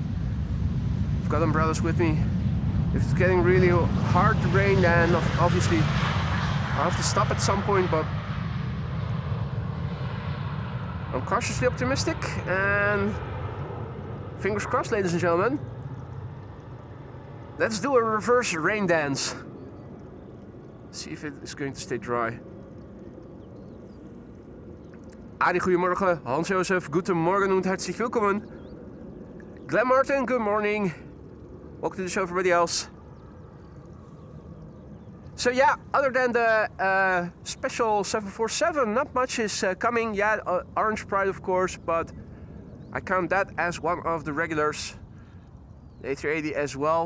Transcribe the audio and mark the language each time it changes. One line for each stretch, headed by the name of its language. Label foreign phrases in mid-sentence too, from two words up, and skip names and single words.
English: I've got umbrellas with me. If it's getting really hard to rain, then obviously I'll have to stop at some point, but I'm cautiously optimistic and fingers crossed, ladies and gentlemen. Let's do a reverse rain dance. See if it is going to stay dry.
Dutch: Adi, goedemorgen.
German: Hans-Josef, goedemorgen und herzlich willkommen. Glenn Martin,
English: good morning. Welcome to the show, everybody else. So yeah, other than the special 747, not much is coming. Yeah, Orange Pride, of course, but I count that as one of the regulars. The A380 as well.